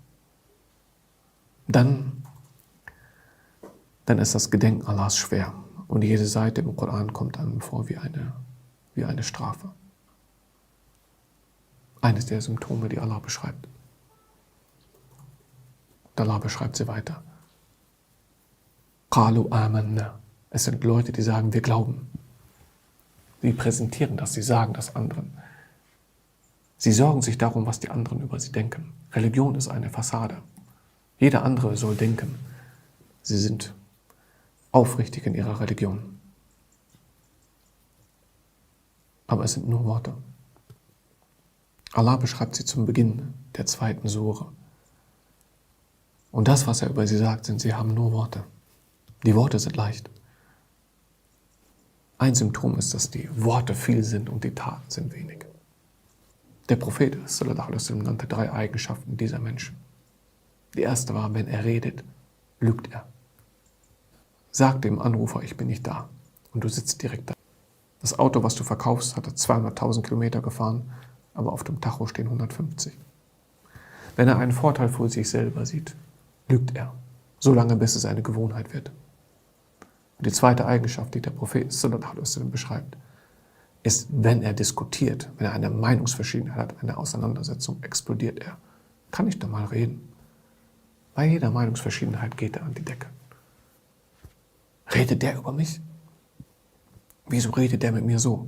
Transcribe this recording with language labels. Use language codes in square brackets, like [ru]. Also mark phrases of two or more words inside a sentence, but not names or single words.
[de] Dann ist das Gedenken Allahs schwer. Und jede Seite im Koran kommt einem vor wie eine Strafe. Eines der Symptome, die Allah beschreibt. Und Allah beschreibt sie weiter. [ar] قَالُوا آمَنَّا. [de] Es sind Leute, die sagen, wir glauben. Sie präsentieren das, sie sagen das anderen. Sie sorgen sich darum, was die anderen über sie denken. Religion ist eine Fassade. Jeder andere soll denken, sie sind aufrichtig in ihrer Religion. Aber es sind nur Worte. Allah beschreibt sie zum Beginn der 2. Sure. Und das, was er über sie sagt, sie haben nur Worte. Die Worte sind leicht. Ein Symptom ist, dass die Worte viel sind und die Taten sind wenig. Der Prophet [ar] صلى الله عليه وسلم [de] nannte 3 Eigenschaften dieser Menschen. Die erste war, wenn er redet, lügt er. Sag dem Anrufer, ich bin nicht da. Und du sitzt direkt da. Das Auto, was du verkaufst, hat 200.000 Kilometer gefahren, aber auf dem Tacho stehen 150. Wenn er einen Vorteil für sich selber sieht, lügt er. Solange bis es eine Gewohnheit wird. Und die zweite Eigenschaft, die der Prophet [ar] صلى الله عليه وسلم [de] beschreibt, ist, wenn er diskutiert, wenn er eine Meinungsverschiedenheit hat, eine Auseinandersetzung, explodiert er. Kann ich da mal reden? Bei jeder Meinungsverschiedenheit geht er an die Decke. Redet der über mich? Wieso redet der mit mir so?